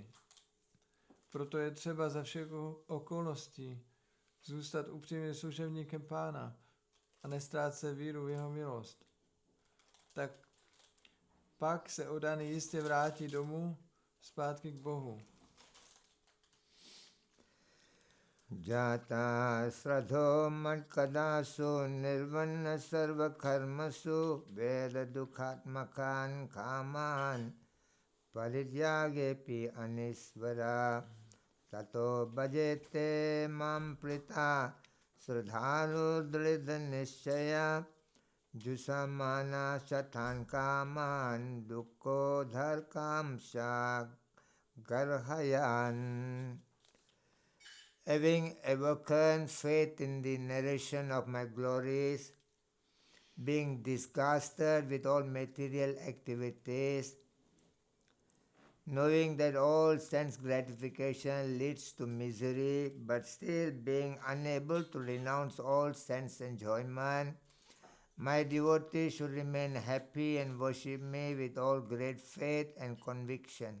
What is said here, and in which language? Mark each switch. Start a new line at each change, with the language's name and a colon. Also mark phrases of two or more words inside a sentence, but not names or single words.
Czech: Proto je třeba za všech okolností zůstat upřímným služebníkem pána a nestrácet víru v jeho milost. Tak pak se oddaný jistě vrátí domů zpátky k Bohu.
Sanskrit: जात श्रद्धो मत्कथासु निर्विण्णः सर्व कर्मसु वेद दुःखात्मकान् कामान् परित्यागेऽपि अनीश्वरः ततो भजेत मां प्रीतः श्रद्धालुर् दृढ निश्चयः जुषमाणस् तान् कामान् दुःखो दर्कां श्च गर्हयन्.
English: Having awakened faith in the narration of my glories, being disgusted with all material activities, knowing that all sense gratification leads to misery, but still being unable to renounce all sense enjoyment, my devotee should remain happy and worship me with all great faith and conviction.